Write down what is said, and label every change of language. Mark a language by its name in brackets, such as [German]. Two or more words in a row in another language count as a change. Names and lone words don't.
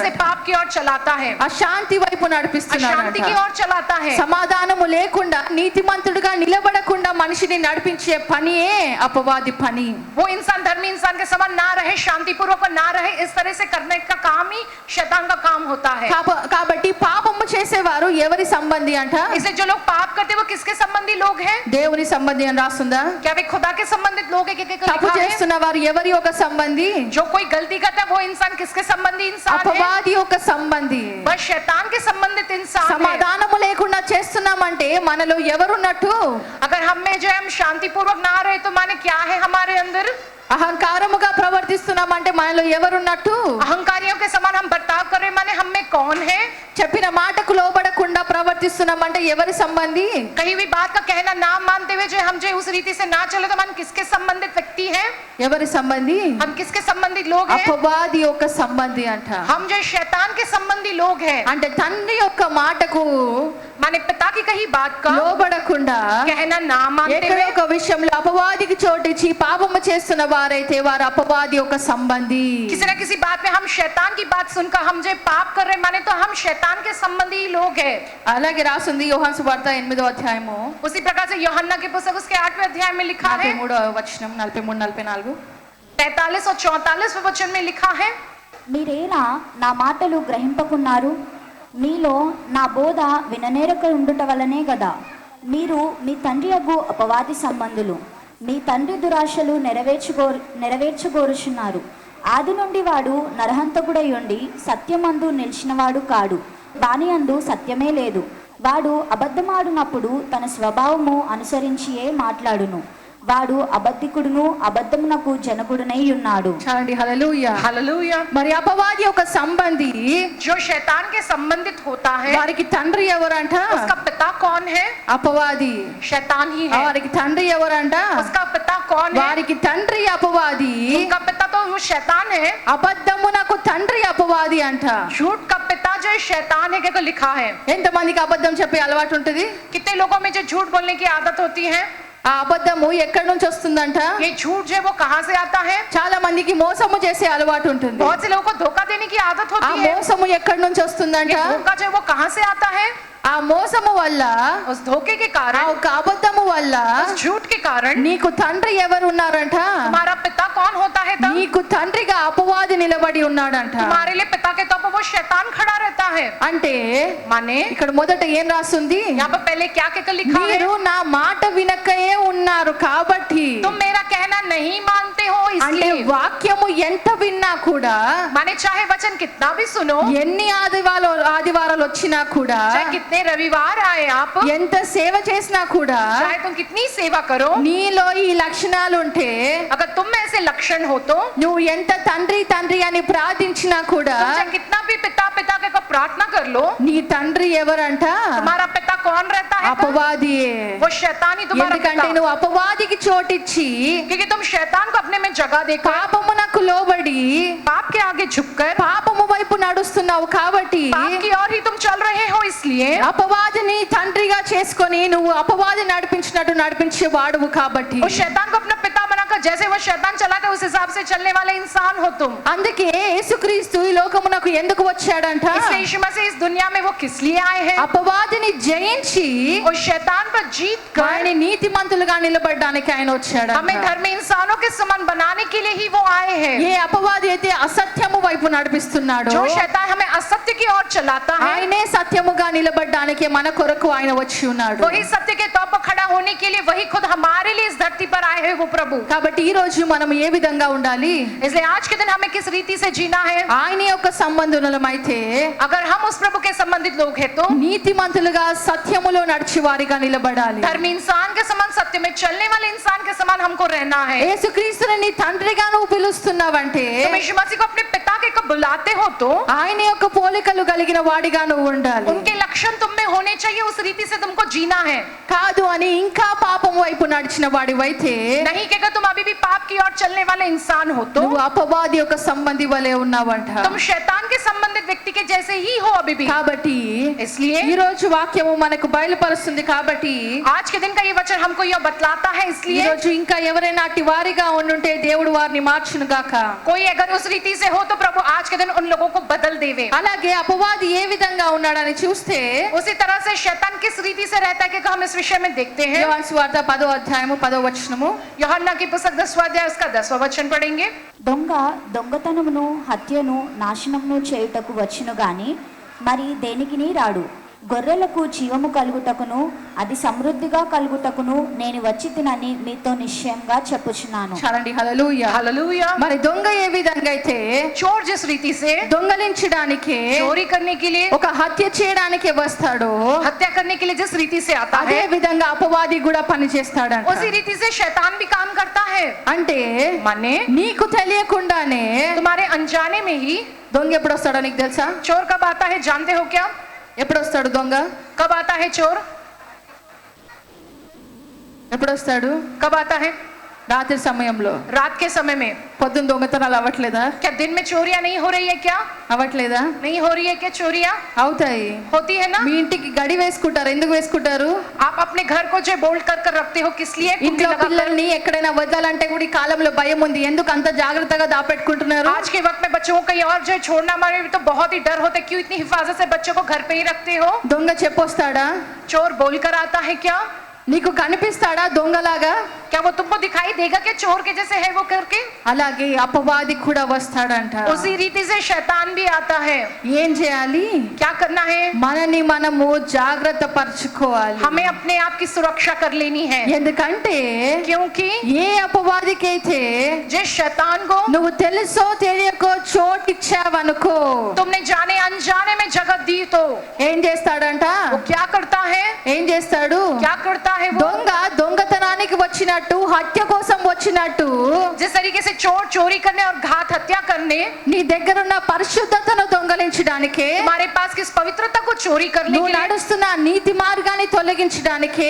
[Hindi] उसे पाप की ओर चलाता है, [Telugu] అశాంతి వైపు నడిపిస్తున్నాడు, [Hindi] अशांति की ओर चलाता है. [Telugu] సమాధానము లేకుండా నీతిమంతుడిగా నిలబడకుండా మనిషిని నడిపించే పనియే అపవాది పని. [Hindi] वो इंसान धर्मी इंसान के समान ना रहे, शांति पूर्वक ना रहे, इस तरह से करने का काम ही शैतान का काम होता है. [Telugu] కాబట్టి పాపము చేసేవారు ఎవరి సంబంధి అంట? [Hindi] इसे जो लोग पाप करते हैं वो किसके संबंधी लोग हैं? [Telugu] దేవుని సంబంధి అని రాస్తుందా? [Hindi] क्या वे खुदा के संबंधित लोग हैं? [Telugu] తప్పు [Hindi] लिखा है [Telugu] చేస్తున్న వారు ఎవరి యొక్క సంబంధి? [Hindi] जो कोई गलती करता है वो इंसान किसके संबंधी इंसान है? [Telugu] అపవాది యొక్క సంబంధి. [Hindi] बस शैतान के संबंधित इंसान है. [Telugu] సమాధానము లేకుండా చేస్తున్నామంటే మనలో ఎవరున్నట్టు? [Hindi] अगर हम में जो है हम शांति पूर्वक ना रहे तो माने क्या है हमारे अंदर? [Telugu] అహంకారముగా ప్రవర్తిస్తున్నామంటే మనలో ఎవరున్నట్టు? [Hindi] अहंकारियों के समान हम बर्ताव कर रहे माने हम में कौन है? [Telugu] చెప్పిన మాటకు లోబడకుండా ప్రవర్తిస్తున్నామంటే ఎవరి సంబంధి? [Hindi] कहीं भी बात का कहना ना मानते हुए जो हम जो उस रीति से ना चले तो हम किसके संबंधित व्यक्ति हैं? [Telugu] ఎవరి సంబంధి? [Hindi] हम किसके संबंधित लोग हैं? [Telugu] అపవాది యొక్క సంబంధి అంట. [Hindi] हम जो शैतान के संबंधी लोग हैं. [Telugu] అంటే తండ్రి యొక్క మాటకు [Hindi] माने पिता की कही बात का [Telugu] లోబడకుండా [Hindi] कहना ना मानते [Telugu] ఎక్కడో [Hindi] हुए [Telugu] ఒక విషయంలో అపవాదికి చోటిచ్చి పాపము చేస్తున్న వారైతే వారు అపవాది యొక్క సంబంధి. [Hindi] किसी न किसी बात में हम शैतान की बात सुनकर हम जो पाप कर रहे माने तो हम शैतान के संबंधी लोग हैं. [Telugu] అలాగే రాసింది యోహాను సువార్త 8వ అధ్యాయము [Hindi] उसी प्रकार से यूहन्ना की पुस्तक उसके 8वें अध्याय में लिखा है [Telugu] 43వ వచనం 43-44 [Hindi] 43 और 44वें वचन में लिखा है [Telugu] మీరేలా నా మాటలు గ్రహింపకున్నారు? మీలో నా బోధ విననేరక ఉండుట వలనే గదా. మీరు మీ తండ్రి యగు అపవాది సంబంధులు. మీ తండ్రి దురాశలు నెరవేర్చగోరుచున్నారు. ఆది నుండి వాడు నరహంతకుడై ఉండి సత్యమందు నిలిచినవాడు కాడు. వాని అందు సత్యమే లేదు. వాడు అబద్ధమాడునప్పుడు తన స్వభావము అనుసరించియే మాట్లాడును. వాడు అబద్ధికుడును అబద్ధమునకు జనకుడునై ఉన్నాడు. చాలండి. హల్లెలూయా. [Hindi] हालेलुया. [Telugu] మరి అపవాది యొక్క సంబంధి [Hindi] जो शैतान के संबंधित होता है [Telugu] వారికి తండ్రి ఎవరంట? [Hindi] उसका पिता कौन है? [Telugu] అపవాది. [Hindi] शैतान ही है. [Telugu] వారికి తండ్రి ఎవరంట? [Hindi] उसका पिता कौन है? [Telugu] వారికి తండ్రి అపవాది. [Hindi] उनका पिता तो वो शैतान है. [Telugu] అబద్ధమునకు తండ్రి అపవాది అంట. [Hindi] झूठ का पिता जो शैतान है को लिखा है. [Telugu] ఎంతమందికి అబద్ధం చెప్పే అలవాటు ఉంటుంది? [Hindi] कितने लोगों में जो झूठ बोलने की आदत होती है? [Telugu] ఆ అబద్ధము ఎక్కడి నుంచి వస్తుందంట? [Hindi] ये झूठ जो है वो कहाँ से आता है? [Telugu] చాలా మందికి మోసము చేసే అలవాటు ఉంటుంది. [Hindi] बहुत से लोगों को धोखा देने की आदत [Telugu] ఆ [Hindi] होती है. [Telugu] మోసము ఎక్కడి నుంచి వస్తుందంట? [Hindi] ये धोखा जो है वो कहाँ से आता है? [Telugu] ఆ మోసము వల్ల, [Hindi] उस धोखे के [Telugu] ఆ [Hindi] कारण, [Telugu] ఒక అబద్ధము వల్ల [Hindi] उस झूठ के कारण [Telugu] నీకు తండ్రి ఎవరు ఉన్నారంట? [Hindi] तुम्हारा पिता कौन होता है तब? [Telugu] నీకు తండ్రిగా అపవాది నిలబడి ఉన్నాడంట. [Hindi] तुम्हारे लिए पिता के तौर पर वो शैतान खड़ा रहता है. [Telugu] అంటే [Hindi] माने [Telugu] ఇక్కడ మొదట ఏం రాస్తుంది? [Hindi] यहाँ पर पहले क्या कहकर लिखा है? [Telugu] మీరు నా మాట వినకయే ఉన్నారు కాబట్టి. [Hindi] तुम मेरा कहना नहीं मानते हो [Telugu] అంటే [Hindi] इसलिए. [Telugu] వాక్యము ఎంత విన్నా కూడా, [Hindi] माने चाहे वचन कितना भी सुनो, [Telugu] ఎన్ని ఆదివారాలు వచ్చినా కూడా, [Hindi] चाहे कितने रविवार आए आप, [Telugu] ఎంత సేవ చేసినా కూడా, [Hindi] चाहे तुम कितनी सेवा करो, [Telugu] నీలో ఈ లక్షణాలు ఉంటే, [Hindi] अगर तुम में ऐसे लक्षण हो तो [Telugu] నువ్వు ఎంత తండ్రి తండ్రి అని ప్రార్థించినా కూడా, [Hindi] तुम चाहे कितना भी पिता पिता के प्रार्थना कर लो, [Telugu] నీ తండ్రి ఎవరంట? [Hindi] तुम्हारा पिता कौन रहता है तब? [Telugu] అపవాదియే. [Hindi] वो शैतान ही तुम्हारा [Telugu] ఎందుకంటే [Hindi] पिता. [Telugu] నువ్వు అపవాదికి చోటిచ్చి [Hindi] क्योंकि तुम शैतान को अपने में जगह देकर [Telugu] పాపమునకు లోబడి [Hindi] पाप के आगे झुककर [Telugu] పాపము వైపు నడుస్తున్నావు కాబట్టి, [Hindi] पाप की ओर ही तुम चल रहे हो, इसलिए [Telugu] అపవాదిని తండ్రిగా చేసుకొని నువ్వు అపవాది నడిపించినట్టు నడిపించే వాడువు కాబట్టి, [Hindi] उस शैतान को अपना पिता बनाकर जैसे वो शैतान चलाता है उस हिसाब से चलने वाले इंसान हो तुम. [Telugu] అందుకే యేసుక్రీస్తు ఈ లోకమునకు ఎందుకు వచ్చాడంట? [Hindi] इसलिए यीशु मसीह इस दुनिया में वो किस लिए आए हैं? [Telugu] అపవాదిని జయించి [Hindi] उस शैतान पर जीत कर [Telugu] ఆయన నీతిమంతులుగా నిలబడడానికి ఆయన వచ్చాడు. [Hindi] हमें धर्मी इंसानों के समान बनाने के लिए ही वो आए हैं. [Telugu] ఏ అపవాది అయితే అసత్యము వైపు నడిపిస్తున్నాడో, [Hindi] जो शैतान हमें असत्य की ओर चलाता है, [Telugu] ఆయనే సత్యముగా నిలబడడానికి మన కొరకు ఆయన వచ్చి ఉన్నాడు. [Hindi] वही सत्य के तौर पर खड़ा होने के लिए वही खुद हमारे लिए इस धरती पर आए हैं वो प्रभु. [Telugu] కాబట్టి ఈ రోజు మనం ఏ విధంగా ఉండాలి? [Hindi] इसलिए आज के दिन हमें किस रीति से जीना है? [Telugu] ఆయన యొక్క సంబంధులమైతే [Hindi] अगर हम उस प्रभु के संबंधित लोग हैं तो [Telugu] నీతిమంతులుగా సత్యములో నడిచి వారిగా నిలబడాలి. [Hindi] धर्मी इंसान के समान, सत्य में चलने वाले इंसान के समान हमको रहना है. [Telugu] యేసుక్రీస్తుని నీ తండ్రిగా నువ్వు పిలుస్తున్నావంటే, [Hindi] तुम यीशु मसीह को अपने पिता के को बुलाते हो तो [Telugu] ఆయన యొక్క పోలికలు కలిగిన వాడిగా నువ్వు ఉండాలి. [Hindi] उनके लक्षण तुम में होने चाहिए. उस रीति से तुमको जीना है. [Telugu] కాదు అని ఇంకా పాపం వైపు నడిచిన వాడివైతే, [Hindi] नहीं कि अगर तुम अभी भी पाप की ओर चलने वाले इंसान हो तो [Telugu] నువ్వు అపవాది యొక్క సంబంధి వలె ఉన్నావంట. [Hindi] तुम शैतान के संबंधित व्यक्ति के जैसे ही हो अभी भी. [Telugu] కాబట్టి [Hindi] इसलिए [Telugu] ఈ రోజు వాక్యము మనకు బయలుపరుస్తుంది కాబట్టి, [Hindi] आज के दिन का ये वचन हमको यह बतलाता है. [Telugu] ఈ [Hindi] इसलिए [Telugu] రోజు ఇంకా ఎవరైనా అట్టి వారిగా ఉండుంటే దేవుడు వారిని మార్చును గాక. [Hindi] कोई अगर उस रीति से हो तो प्रभु आज के दिन उन लोगों को बदल देवे. [Telugu] అలాగే అపవాది ఏ విధంగా ఉన్నాడని చూస్తే, [Hindi] उसी तरह से शैतान किस रीति से रहता है कि हम इस विषय में देखते हैं. [Telugu] యోహాను సువార్త 10వ అధ్యాయము 10వ వచనము. [Hindi] यूहन्ना की पुस्तक 10वां अध्याय उसका 10वां वचन पढ़ेंगे. [Telugu] దొంగ దొంగతనమును హత్యను నాశనమును చేయుటకు వచ్చును గాని మరి దేనికిని రాడు. గొర్రెలకు జీవము కలుగుటకును అది సమృద్ధిగా కలుగుటకును నేను వచ్చి తినని మీతో నిశ్చయంగా చెప్పుచున్నాను. చాలండి. హల్లెలూయా. [Hindi] हालेलुया. [Telugu] మరి దొంగ ఏ విధంగా అయితే [Hindi] चोर जिस रीति से [Telugu] దొంగలించడానికి, [Hindi] चोरी करने के लिए, [Telugu] ఒక హత్య చేయడానికి వస్తాడో, [Hindi] हत्या करने के लिए जिस रीति से आता [Telugu] అదే [Hindi] है, [Telugu] విధంగా అపవాది కూడా పని చేస్తాడంట. [Hindi] उसी रीति से शैतान भी काम करता है. [Telugu] అంటే [Hindi] माने [Telugu] నీకు తెలియకుండానే [Hindi] तुम्हारे अनजाने में ही [Telugu] దొంగ ఎప్పుడు వస్తాడో నీకు తెలుసా? [Hindi] चोर कब आता है जानते हो क्या? [Telugu] ఎప్పుడు వస్తాడు దొంగ? [Hindi] कब आता है चोर? [Telugu] ఎప్పుడు వస్తాడు? [Hindi] कब आता है? [Telugu] రాత్రి సమయంలో [Hindi] रात के समय में [Telugu] పొద్దున్న దొంగతనాలు అవ్వట్లేదా? [Hindi] क्या दिन में चोरियां नहीं हो रही है क्या? [Telugu] అవ్వట్లేదా? [Hindi] नहीं हो रही है क्या चोरियां? [Telugu] అవుతాయి. [Hindi] होती है ना? [Telugu] మీ ఇంటికి గడి వేసుకుంటారు. ఎందుకు వేసుకుంటారు? [Hindi] आप अपने घर को जो बोल्ट कर रखते हो किस लिए? कुंडी [Telugu] ఇంట్లో [Hindi] लगाकर। [Telugu] పిల్లల్ని ఎక్కడైనా వదలాలంటే కూడా ఈ కాలంలో భయం ఉంది. ఎందుకు అంత జాగ్రత్తగా దాపెట్టుకుంటున్నారు? [Hindi] आज के वक्त में बच्चों को कहीं और जो है छोड़ना हमारे तो बहुत ही डर होता है। क्यों इतनी हिफाजत से बच्चों को घर पे ही रखते हो? [Telugu] దొంగ చెప్పొస్తాడా? [Hindi] चोर बोल कर आता है क्या? [Telugu] నీకు కనిపిస్తాడా దొంగలాగా? [Hindi] क्या वो तुमको दिखाई देगा कि चोर के जैसे है वो करके? [Telugu] అలాగే అపవాది కూడా వస్తాడంట. [Hindi] उसी रीति से शैतान भी आता है। [Telugu] ఏం చేయాలి? [Hindi] क्या करना है? [Telugu] మనని మనము జాగ్రత్త పరచుకోవాలి. [Hindi] हमें अपने आप की सुरक्षा कर लेनी है। [Telugu] ఎందుకంటే [Hindi] क्योंकि [Telugu] ఏ అపవాదికైతే [Hindi] जिस शैतान को [Telugu] నువ్వు తెలుసో తెలియకో చోటిచ్చావనుకో [Hindi] तुमने जाने अनजाने में जगह दी तो [Telugu] ఏం చేస్తాడంట? [Hindi] वो क्या करता है? [Telugu] ఏం చేస్తాడు? [Hindi] क्या करता है वो? [Telugu] దొంగ దొంగతనానికి వచ్చినట్టు, హత్య కోసం వచ్చినట్టు [Hindi] जिस तरीके से चोर चोरी करने और घात हत्या करने [Telugu] నీ దగ్గరున్న పరిశుద్ధతను దొంగలించడానికే, [Hindi] हमारे पास किस पवित्रता को चोरी करने [Telugu] నువ్వు [Hindi] के लिए, [Telugu] నడుస్తున్న నీతి మార్గాన్ని తొలగించడానికే,